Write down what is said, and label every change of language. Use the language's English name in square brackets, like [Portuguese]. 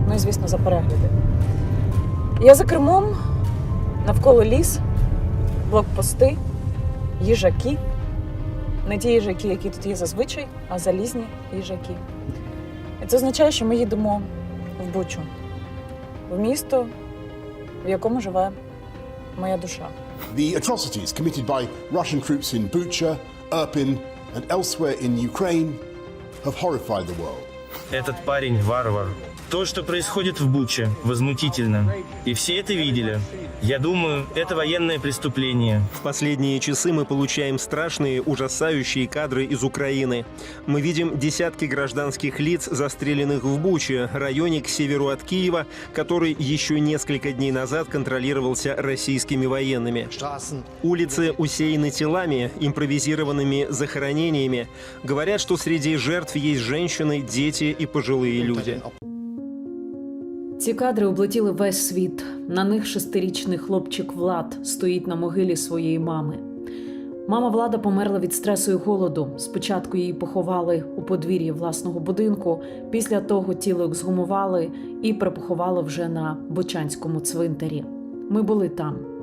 [Ukrainian] Ну і, звісно, за перегляди. Я за кермом, навколо ліс, блокпости, їжаки. Не ті їжаки, які тут є зазвичай, а залізні їжаки. І це означає, що ми їдемо в Бучу, в місто, в якому живе моя душа. [English] The atrocities committed by Russian troops in Bucha, Irpin and elsewhere in Ukraine have horrified the world. [Russian] Этот парень варвар. То, что происходит в Буче, возмутительно. И все это видели. Я думаю, это военное преступление. В последние часы мы получаем страшные, ужасающие кадры из Украины. Мы видим десятки гражданских лиц, застреленных в Буче, районе к северу от Киева, который еще несколько дней назад контролировался российскими военными. Улицы усеяны телами, импровизированными захоронениями. Говорят, что среди жертв есть женщины, дети и пожилые люди. [Ukrainian] Ці кадри облетіли весь світ. На них 6-річний хлопчик Влад стоїть на могилі своєї мами. Мама Влада померла від стресу і голоду. Спочатку її поховали у подвір'ї власного будинку, після того тіло ексгумували і припоховали вже на Бучанському цвинтарі. Ми були там.